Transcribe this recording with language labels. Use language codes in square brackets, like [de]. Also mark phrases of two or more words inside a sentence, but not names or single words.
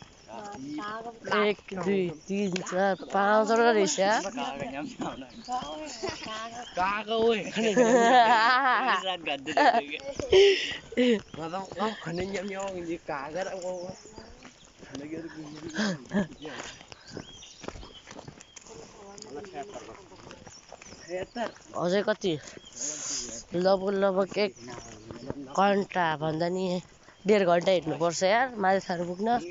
[ne] 1 2 3 4 5 वटा रहेछ यार काका ओए खने न्याम न्याम ini kaga ra wo अझै कति लगभग 1 घन्टा भन्दा नि 1.5 घन्टा हिँड्नुपर्छ यार माछार पुग्न